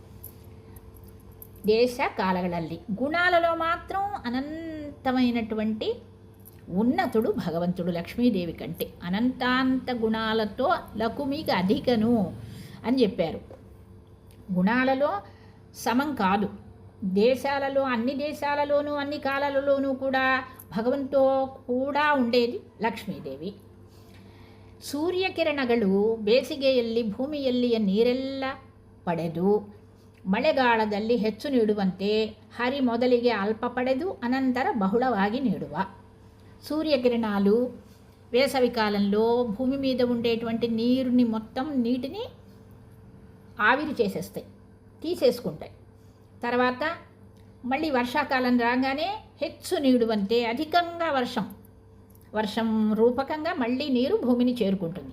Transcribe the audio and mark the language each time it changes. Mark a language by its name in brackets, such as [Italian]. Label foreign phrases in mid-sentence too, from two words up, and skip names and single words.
[Telugu] దేశ కాలಗಳಲ್ಲಿ గుణాలలో మాత్రం అనంతమైనటువంటి ఉన్నతుడు భగవంతుడు. లక్ష్మీదేవి కంటే అనంతాంత గుణాలతో లకుమికి అధికను అని చెప్పారు. గుణాలలో సమం కాదు. దేశాలలో అన్ని దేశాలలోనూ అన్ని కాలాలలోనూ కూడా భగవంతో కూడ ఉండేది ಲಕ್ಷ್ಮೀದೇವಿ. [Kannada] ಸೂರ್ಯಕಿರಣಗಳು ಬೇಸಿಗೆಯಲ್ಲಿ ಭೂಮಿಯಲ್ಲಿಯ ನೀರೆಲ್ಲ ಪಡೆದು ಮಳೆಗಾಲದಲ್ಲಿ ಹೆಚ್ಚು ನೀಡುವಂತೆ ಹರಿ ಮೊದಲಿಗೆ ಅಲ್ಪ ಪಡೆದು ಅನಂತರ బహుళವಾಗಿ ನೀಡುವ. [Telugu] సూర్యకిరణాలు వేసవి కాలంలో భూమి మీద ఉండేటువంటి నీరుని మొత్తం నీటిని ఆవిరి చేసేస్తాయి, తీసేసుకుంటాయి. తర్వాత మళ్ళీ వర్షాకాలం రాగానే [Kannada] ಹೆಚ್ಚು ನೀಡುವಂತೆ [Telugu] అధికంగా వర్షం రూపకంగా మళ్ళీ నీరు భూమిని చేరుకుంటుంది.